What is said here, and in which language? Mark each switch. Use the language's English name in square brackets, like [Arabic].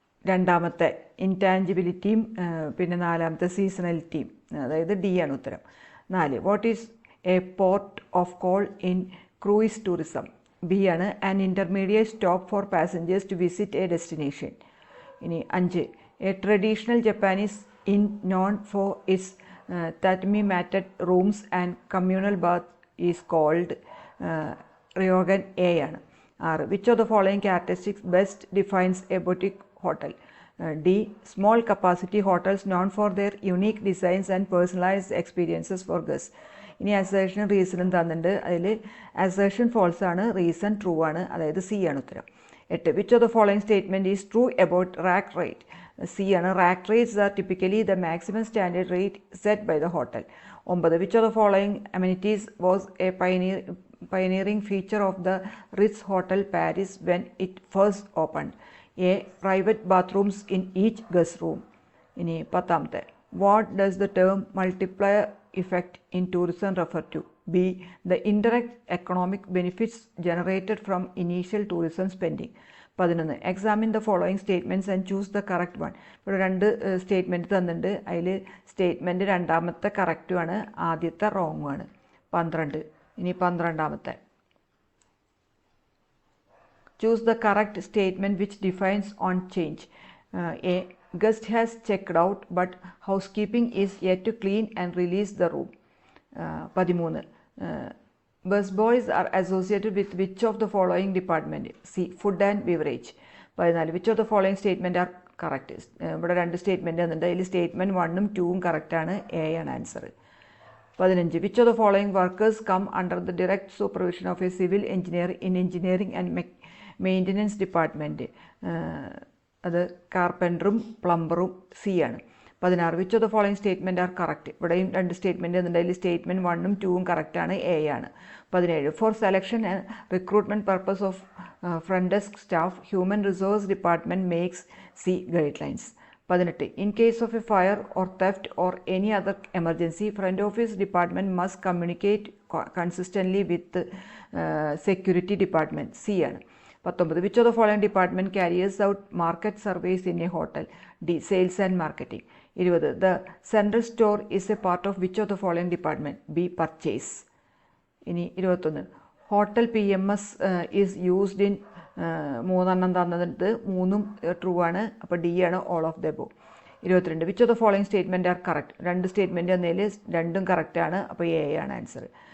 [Malayalam] രണ്ടാമത്തെ ഇൻടാഞ്ചിബിലിറ്റിയും പിന്നെ നാലാമത്തെ സീസണലിറ്റിയും, അതായത് ഡി ആണ് ഉത്തരം. [English] 4, what is a port of call in cruise tourism. [Malayalam] B ആണ്. [English] An intermediate stop for passengers to visit a destination. ഇനി 5, a traditional Japanese inn known for its tatami matted rooms and communal bath is called Ryogan. [Malayalam] A ആണ്. [English] 6, which of the following characteristics best defines a boutique hotel. D, small capacity hotels known for their unique designs and personalized experiences for guests. [Malayalam] ഇനി assertion റീസണും തന്നിട്ടുണ്ട്. അതിൽ assertion false ആണ്, reason true ആണ്, അതായത് C ആണ് ഉത്തരം. [English] 8, which of the following statement is true about rack rate. [Malayalam] C ആണ്. [English] Rack rates are typically the maximum standard rate set by the hotel. 9, which of the following amenities was a pioneering feature of the Ritz Hotel Paris when it first opened. A, private bathrooms in each guest room. ഇനി 10, what does the term multiplier effect in tourism refer to? B, the indirect economic benefits generated from initial tourism spending. 11, examine the following statements and choose the correct one. [Malayalam] ഇവിടെ 2 statement തന്നിട്ടുണ്ട്. അതിൽ statement രണ്ടാമത്തെ കറക്റ്റുമാണ്, ആദ്യത്തെ റോങ്ങുമാണ്. [English] 12, [Malayalam] ഇനി 12ാമത്തെ, [English] choose the correct statement which defines on change. A, guest has checked out but housekeeping is yet to clean and release the room. 13, bus boys are associated with which of the following department? C, food and beverage. 14, which of the following statement are correct? [Malayalam] ഇവിടെ 2 statement തന്നിട്ടുണ്ട്. അതിൽ statement 1ഉം 2ഉം കറക്റ്റാണ്. A ആണ് answer. [English] 15, which of the following workers come under the direct supervision of a civil engineer in engineering and maintenance department. [Malayalam] അത് കാർപ്പൻറ്ററും പ്ലംബറും. C ആണ്. [English] 16, which of the following statement are correct. [Malayalam] ഇവിടെയും 2 statement തന്നിട്ടുണ്ട്. അതിൽ statement 1ഉം 2ഉം കറക്റ്റാണ്. A ആണ്. [English] 17, for selection and recruitment purpose of front desk staff, human resource department makes C guidelines. 18, in case of a fire or theft or any other emergency, front office department must communicate consistently with security department. [Malayalam] C ആണ്. [English] 19, which of the following department carries out market surveys in a hotel. D, sales and marketing. 20, the central store is a part of which of the following department. B, purchase. ഇനി 21, hotel PMS is used in 3 [Malayalam] തന്നത് 3ഉം [English] True ആണ്. [Malayalam] അപ്പോൾ D ആണ്, [English] All of the above. 22, which of the following statement are correct. [Malayalam] 2 statement എന്നതിൽ 2ഉം കറക്റ്റാണ്. അപ്പോൾ A ആണ് answer.